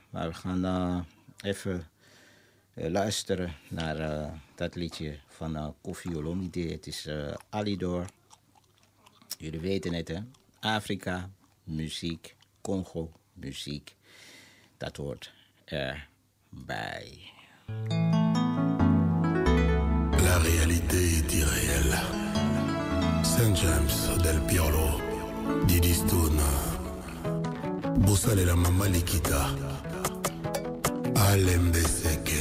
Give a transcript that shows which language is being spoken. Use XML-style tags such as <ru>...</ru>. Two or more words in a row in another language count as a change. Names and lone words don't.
<nl>Maar we gaan even luisteren naar dat liedje van Koffi Olomide. Het is Alidor. Jullie weten het, hè? Afrika, muziek, Congo, muziek. Dat hoort erbij.</nl> <fr>La réalité est irréelle. Saint James, Del Piero, Didi Stone, Boussale la Mama Likita, Alembese.</fr>